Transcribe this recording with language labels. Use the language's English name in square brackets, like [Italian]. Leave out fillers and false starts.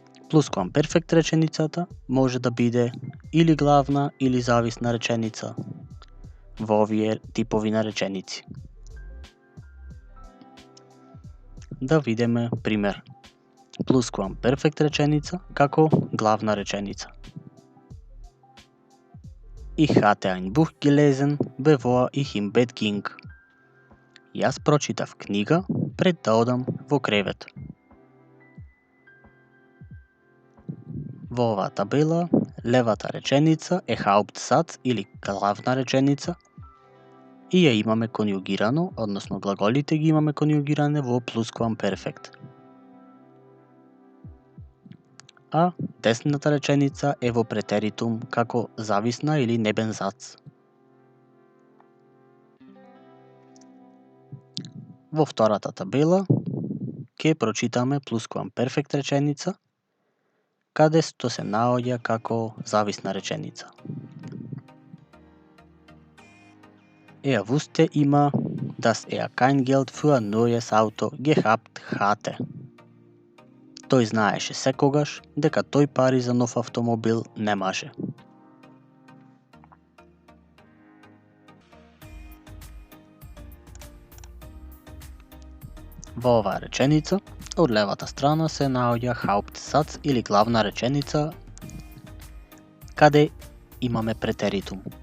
[Macedonian] Плусквамперфект реченицата може да биде или главна или зависна реченица во овие типови на реченици. Да видиме пример. Плусквамперфект реченица како главна реченица. [German] Ich hatte ein Buch gelesen, bevor ich im Bett ging. [Macedonian] Јас прочитав книга пред да одам во кревет. Во оваа табела, левата реченица е Hauptsatz или главна реченица и ја имаме конјугирано, односно глаголите ги имаме конјугиране во плусквамперфект. А десната реченица е во претеритум како зависна или небензац. Во втората табела ќе прочитаме плусквамперфект реченица, каде што се наоѓа како зависна реченица. [German] Er wusste immer, dass er kein Geld für ein neues Auto gehabt hatte. [Macedonian] Тој знаеше секогаш дека тој пари за нов автомобил немаше. Во оваа реченица, од левата страна се наоѓа Hauptsatz или главна реченица, каде имаме претеритум.